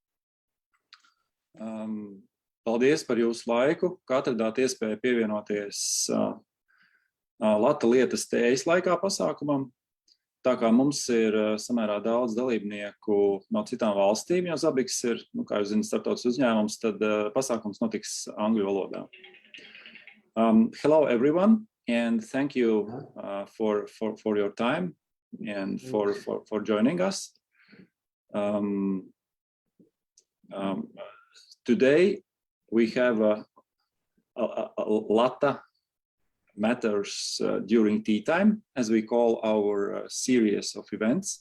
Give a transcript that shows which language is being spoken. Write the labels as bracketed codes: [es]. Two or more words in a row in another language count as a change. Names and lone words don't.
[lv] Paldies par jūsu laiku, ka atradāt iespēju pievienoties LATA lietas TÄJAS laikā pasākumam. Tā kā mums ir samērā daudz dalībnieku no citām valstīm, jo Zabbix ir, kā jūs zināt, starptautisks uzņēmums, tad pasākums notiks angļu valodā. [en] Hello everyone, and thank you for your time and for joining us. Today we have a LATA matters during tea time, as we call our series of events.